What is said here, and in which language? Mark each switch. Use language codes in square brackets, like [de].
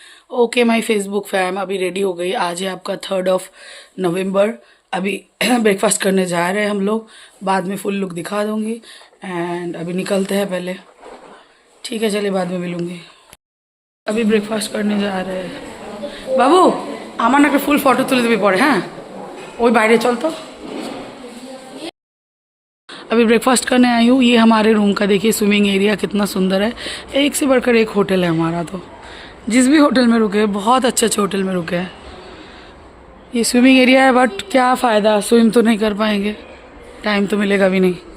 [hi] Okay my Facebook fam, अभी ready हो गई। आज है आपका 3 नवंबर। अभी ब्रेकफास्ट करने जा रहे हैं हम लोग, बाद में फुल लुक दिखा दूंगी। एंड अभी निकलते हैं पहले, ठीक है? चलिए बाद में मिलूंगी। अभी ब्रेकफास्ट करने जा रहे हैं। [bn] बाबू আমার না একটা ফুল ফটো তুলে দিবি পরে, হ্যাঁ? ওই বাইরে [hi] चल तो। अभी ब्रेकफास्ट करने आई हूँ। ये हमारे रूम का देखिए स्विमिंग एरिया कितना सुंदर है। एक से बढ़कर एक होटल है हमारा। तो जिस भी होटल में रुके, बहुत अच्छे अच्छे होटल में रुके हैं। ये स्विमिंग एरिया है, बट क्या फ़ायदा, स्विम तो नहीं कर पाएंगे, टाइम तो मिलेगा भी नहीं।